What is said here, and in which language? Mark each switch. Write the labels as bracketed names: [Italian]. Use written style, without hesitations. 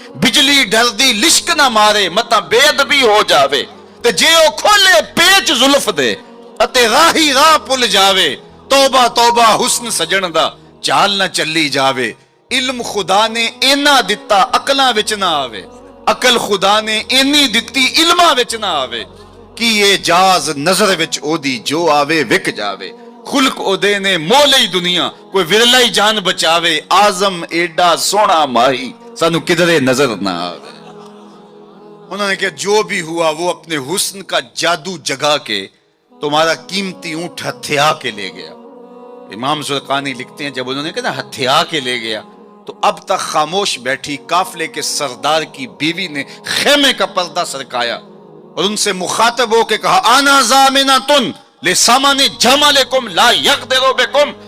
[Punjabi] بجلی ڈردی لشک نہ مارے متا بے ادبی ہو جاوے. تے جے او کھولے پیچ زلف دے اتے راہی راہ پل جاوے. توبہ توبہ حسن سجن دا چال نہ چلی جاوے. علم خدا نے اینا دتا عقلاں وچ نہ آوے. عقل خدا نے اینی دتی علماں وچ نہ آوے. کی یہ جاز نظر وچ او دی جو آوے وک جاوے. خلق او دے نے مولئی دنیا کوئی ورلائی جان بچاوے. آزم ایڈا سونا ماہی سانو کدرے نظر نہ آوے. [Urdu] انہوں نے کہا جو بھی ہوا وہ اپنے حسن کا جادو جگا کے تمہارا قیمتی اونٹ ہتھیا کے لے گیا. امام زرقانی لکھتے ہیں جب انہوں نے کہا نا ہتھیا کے لے گیا تو اب تک خاموش بیٹھی قافلے کے سردار کی بیوی نے خیمے کا پردہ سرکایا اور ان سے مخاطب ہو کے کہا [Arabic] آنا زامنۃ لسامان جمالکم لا یقدر بکم.